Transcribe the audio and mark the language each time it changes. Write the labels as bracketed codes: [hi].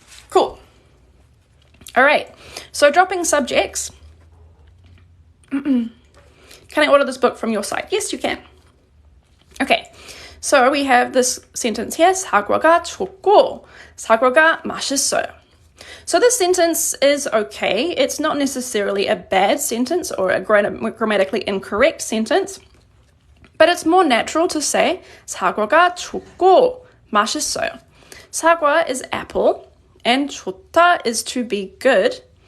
[en] Cool. All right. So dropping subjects. Can I order this book from your site? Yes, you can. Okay. So we have this sentence here. [ko] 사과가 좋고 사과가 맛있어요. [en] So this sentence is okay. It's not necessarily a bad sentence or a grammatically incorrect sentence, but it's more natural to say [ko] 사과가 좋고 맛있어요. [en] 사과 is apple and 좋다 is to be good.